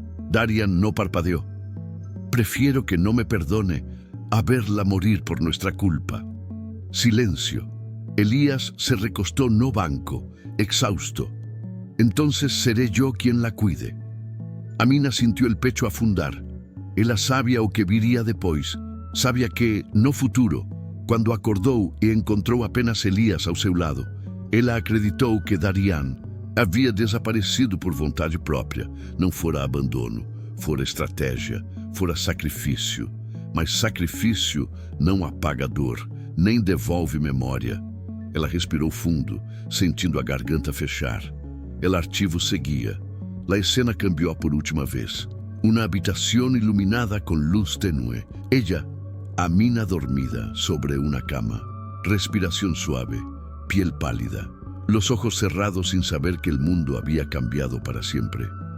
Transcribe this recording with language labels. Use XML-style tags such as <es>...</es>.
<es>Darian no parpadeó. Prefiero que no me perdone a verla morir por nuestra culpa. Silencio. Elías se recostó</es> <pt>no banco,</pt> <es>exhausto. Entonces seré yo quien la cuide. Amina sintió el pecho afundar.</es> <pt>Ela sabia o que viria depois. Sabia que, no futuro, quando acordou e encontrou apenas Elías ao seu lado, ela acreditou que Darian havia desaparecido por vontade própria. Não fora abandono, fora estratégia, fora sacrifício. Mas sacrifício não apaga dor, nem devolve memória. Ela respirou fundo, sentindo a garganta fechar.</pt> <es>El archivo seguía. La escena cambió por última vez. Una habitación iluminada con luz tenue. Ella, Amina dormida sobre una cama. Respiración suave, piel pálida. Los ojos cerrados sin saber que el mundo había cambiado para siempre.</es>